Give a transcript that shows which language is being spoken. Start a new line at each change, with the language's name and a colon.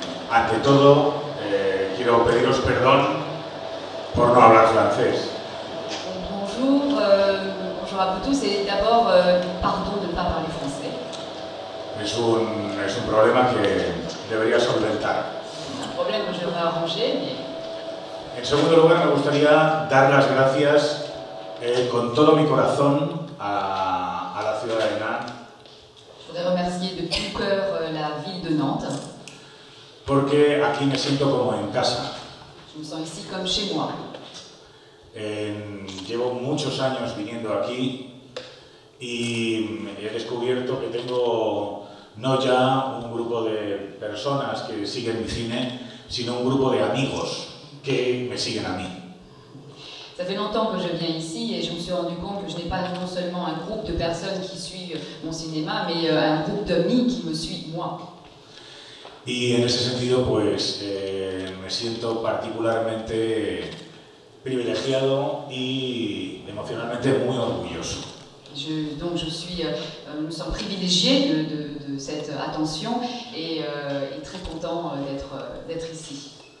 Spanish: Ante todo, quiero pediros perdón por no hablar francés.
French: Bonjour, bonjour à vous tous et d'abord pardon de ne pas parler français.
Spanish: Es un problema que debería solventar.
French: C'est un problème que je devrais arranger, mais
Spanish: En segundo lugar, me gustaría dar las gracias con todo mi corazón a la ciudad de Nantes,
French: je voudrais remercier de tout cœur la ville de Nantes.
Spanish: porque aquí me siento como en casa.
French: Je me sens ici comme chez moi.
Spanish: Llevo muchos años viniendo aquí y he descubierto que tengo no ya un grupo de personas que siguen mi cine, sino un grupo de amigos que me siguen a mí.
French: Ça fait longtemps que je viens ici et je me suis rendu compte que je n'ai pas non seulement un groupe de personnes qui suivent mon cinéma, mais un groupe d'amis qui me suivent moi.
Spanish: Y en ese sentido, pues me siento particularmente privilegiado y emocionalmente muy orgulloso.
French: Donc je me sens privilégié de cette attention et très content d'être ici.